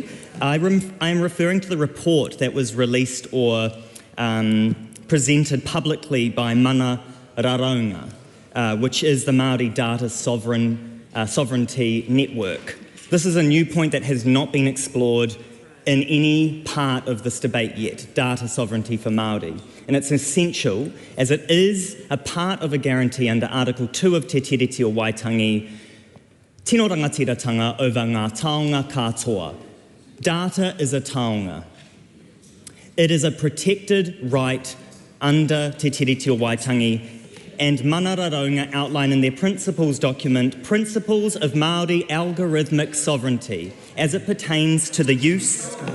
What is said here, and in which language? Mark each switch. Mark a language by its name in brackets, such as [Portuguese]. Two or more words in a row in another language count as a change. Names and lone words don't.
[English] I am referring to the report that was released or presented publicly by Mana Raraunga, which is the Māori Data Sovereignty Network. This is a new point that has not been explored in any part of this debate yet, data sovereignty for Māori. And it's essential, as it is a part of a guarantee under Article 2 of Te Tiriti o Waitangi, [Māori] tino rangatiratanga [English] over [Māori] ngā taonga katoa. [English] Data is a taonga. It is a protected right under Te Tiriti o Waitangi, and Mana Raraunga outline in their principles document principles of Māori algorithmic sovereignty as it pertains to the use.